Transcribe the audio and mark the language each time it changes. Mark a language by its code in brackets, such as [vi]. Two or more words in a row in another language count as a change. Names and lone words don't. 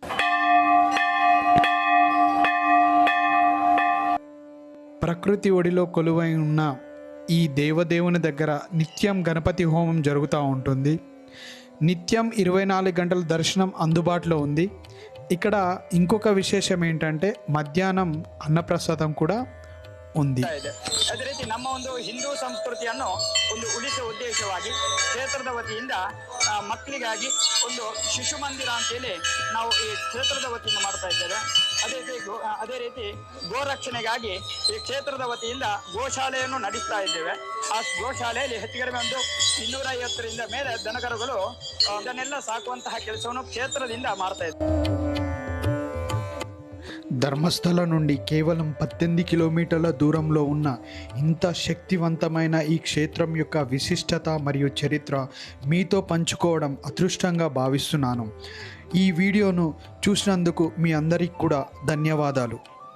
[te] ప్రకృతి ఒడిలో కొలువై ఉన్న ఈ దేవదేవుని దగ్గర నిత్యం గణపతి హోమం జరుగుతూ ఉంటుంది. నిత్యం 24 గంటల దర్శనం అందుబాటులో ఉంది. ఇక్కడ ఇంకొక విశేషం ఏంటంటే మధ్యాహ్నం అన్నప్రసాదం కూడా ఉంది. [kn] ಅದೇ ರೀತಿ ನಮ್ಮ ಒಂದು ಹಿಂದೂ ಸಂಸ್ಕೃತಿಯನ್ನು ಒಂದು ಉಳಿಸುವ ಉದ್ದೇಶವಾಗಿ ಕ್ಷೇತ್ರದ ವತಿಯಿಂದ ಮಕ್ಕಳಿಗಾಗಿ ಒಂದು ಶಿಶು ಮಂದಿರ ಅಂತೇಳಿ ನಾವು ಈ ಕ್ಷೇತ್ರದ ವತಿಯಿಂದ ಮಾಡ್ತಾ ಇದ್ದೇವೆ. ಅದೇ ರೀತಿ ಗೋರಕ್ಷಣೆಗಾಗಿ ಈ ಕ್ಷೇತ್ರದ ವತಿಯಿಂದ ಗೋಶಾಲೆಯನ್ನು ನಡೆಸ್ತಾ ಇದ್ದೇವೆ. ಆ ಗೋಶಾಲೆಯಲ್ಲಿ ಹೆಚ್ಚು ಕಡಿಮೆ ಒಂದು 250ರಿಂದ ಮೇಲೆ ದನಕರುಗಳು ಇದನ್ನೆಲ್ಲ ಸಾಕುವಂತಹ ಕೆಲಸವನ್ನು ಕ್ಷೇತ್ರದಿಂದ ಮಾಡ್ತಾ ಇದ್ದೇವೆ. [te] ధర్మస్థల నుండి కేవలం 18 కిలోమీటర్ల దూరంలో ఉన్న ఇంత శక్తివంతమైన ఈ క్షేత్రం యొక్క విశిష్టత మరియు చరిత్ర మీతో పంచుకోవడం అదృష్టంగా భావిస్తున్నాను. ఈ వీడియోను చూసినందుకు మీ అందరికీ కూడా ధన్యవాదాలు.